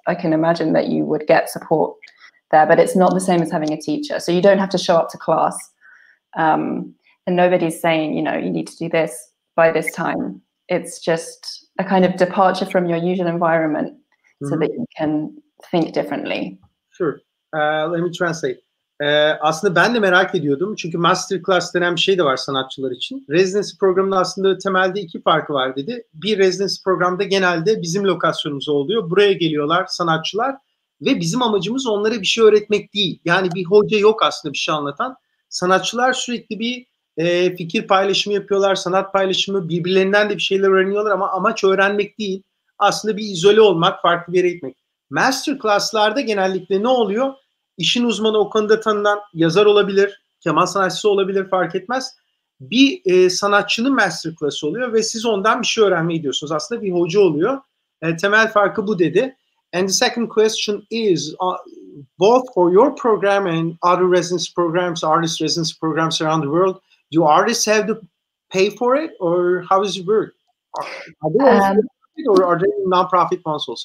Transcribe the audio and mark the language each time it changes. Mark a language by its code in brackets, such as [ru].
[en] I can imagine that you would get support there, but it's not the same as having a teacher. So you don't have to show up to class. And nobody's saying, you know, you need to do this by this time. It's just a kind of departure from your usual environment so that you can think differently. Sure. Let me translate. [tr] Aslında ben de merak ediyordum. Çünkü masterclass denen bir şey de var sanatçılar için. Residency programının aslında temelde iki farkı var dedi. Bir, residency programda genelde bizim lokasyonumuz oluyor. Buraya geliyorlar sanatçılar ve bizim amacımız onlara bir şey öğretmek değil. Yani bir hoca yok aslında bir şey anlatan. Sanatçılar sürekli bir fikir paylaşımı yapıyorlar, sanat paylaşımı, birbirlerinden de bir şeyler öğreniyorlar ama amaç öğrenmek değil. Aslında bir izole olmak, farklı bir yere gitmek. Master class'larda genellikle ne oluyor? İşin uzmanı, o konuda tanınan yazar olabilir, keman sanatçısı olabilir, fark etmez. Bir sanatçının master class oluyor ve siz ondan bir şey öğrenmeye gidiyorsunuz. Aslında bir hoca oluyor. Temel farkı bu dedi. [en] And the second question is, both for your program and other residency programs, artist residency programs around the world, do artists have to pay for it, or how does it work? Are they also or are they non-profit consoles?